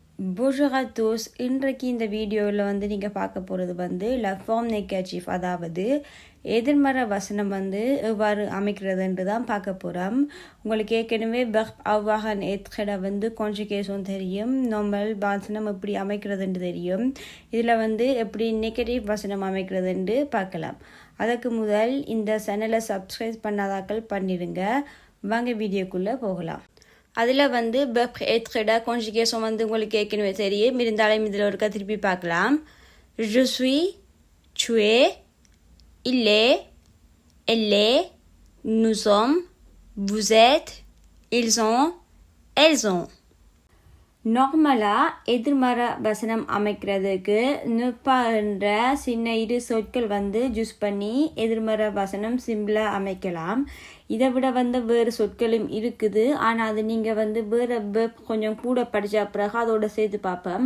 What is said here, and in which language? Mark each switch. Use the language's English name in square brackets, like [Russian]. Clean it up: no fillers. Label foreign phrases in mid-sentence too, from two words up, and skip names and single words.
[French] Bonjour à tous. [Tamil] இன்றைக்கு இந்த வீடியோவில் வந்து நீங்கள் பார்க்க போகிறது வந்து [French] la forme négative, [Tamil] அதாவது எதிர்மறை வசனம் வந்து எவ்வாறு அமைக்கிறதுன்று தான் பார்க்க போகிறோம். உங்களுக்கு ஏற்கனவே verb [French] avoir être [Tamil] வந்து conjugation தெரியும், நார்மல் வசனம் எப்படி அமைக்கிறதுன்னு தெரியும். இதில் வந்து எப்படி நெகட்டிவ் வசனம் அமைக்கிறதுன்னு பார்க்கலாம். அதுக்கு முதல் இந்த சேனலை சப்ஸ்கிரைப் பண்ணாதாக்கள் பண்ணிடுங்க. வாங்க வீடியோக்குள்ளே போகலாம். அதில் வந்து verb être conjugation வந்து உங்களுக்கு ஏற்கனவே தெரியும், இருந்தாலும் இதில் ஒருக்கா திருப்பி பார்க்கலாம். [French] Je suis, tu es, il est, elle est, nous sommes, vous êtes, ils ont, elles ont. [Tamil] நார்மலாக எதிர்மறை வசனம் அமைக்கிறதுக்கு நுப்பா என்ற சின்ன இரு சொற்கள் வந்து யூஸ் பண்ணி எதிர்மறை வசனம் சிம்பிளாக அமைக்கலாம். இதை விட வந்து வேறு சொற்களும் இருக்குது, ஆனால் அது நீங்கள் வந்து வேறு வெப் கொஞ்சம் கூட படித்த பிறகு அதோட சேர்த்து பார்ப்போம்.